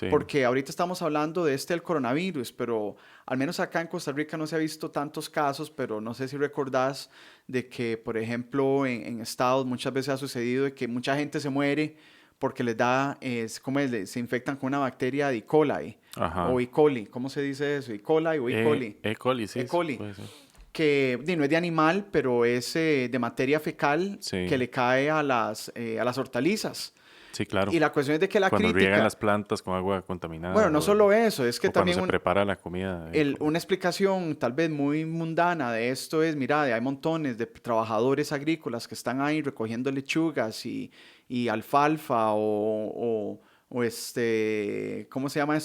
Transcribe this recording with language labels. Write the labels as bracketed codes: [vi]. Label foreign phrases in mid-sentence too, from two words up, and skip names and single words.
[es] porque ahorita estamos hablando del coronavirus, pero al menos acá en Costa Rica no se ha visto tantos casos, pero no sé si recordás de que, por ejemplo, en estados muchas veces ha sucedido de que mucha gente se muere porque les da, se infectan con una bacteria de E. coli. Ajá. O E. coli, ¿cómo se dice eso? E. coli o E. coli. E. coli, sí. E. coli. Puede ser. Que no es de animal, pero es de materia fecal Sí. que le cae a las hortalizas. Sí, claro. Y la cuestión es de que la Cuando crítica... riegan las plantas con agua contaminada. Bueno, no solo eso, es que o cuando también... se prepara la comida. Una explicación tal vez muy mundana de esto es, mira, hay montones de trabajadores agrícolas que están ahí recogiendo lechugas y alfalfa o ¿cómo se llama esto?